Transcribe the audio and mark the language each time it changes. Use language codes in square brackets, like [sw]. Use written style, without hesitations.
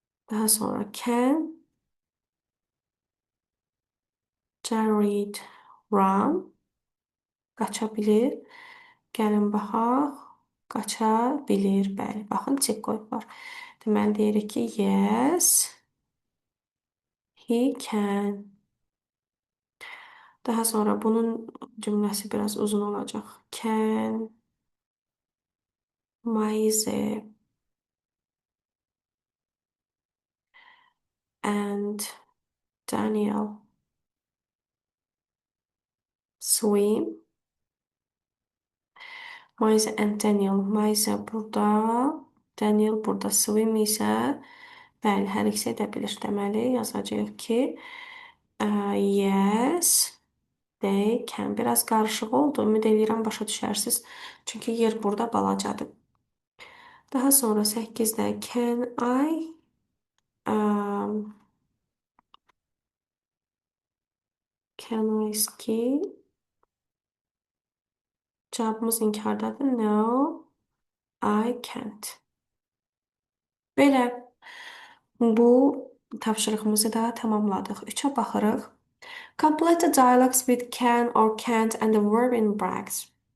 [az] Daha sonra [en] can Jared run? [az] Qaça bilir. Gəlin baxaq. Qaça bilir. Bəli. Baxın, çek qoyublar. Deməli, deyirik ki, [en] yes, he can. [az] Daha sonra bunun cümləsi biraz uzun olacaq. [en] Can Maize and Daniel swim? [az] Maize and Daniel. Maize burada, Daniel burada. Swim isə bəli, hər ikisi edə bilir. Deməli, yazacağıq ki, [en] yes, they can. [az] Biraz qarışıq oldu. Ümid edirəm başa düşərsiniz. Çünki yer burada balacadır. Daha sonra 8-də [en] can I can I ski? [az] Cavabımız inkardadır. [en] No, I can't. [az] Belə bu tapşırığımızı da tamamladıq. 3-ə baxırıq. [en] Complete the dialogues with can or can't and the verb in brackets.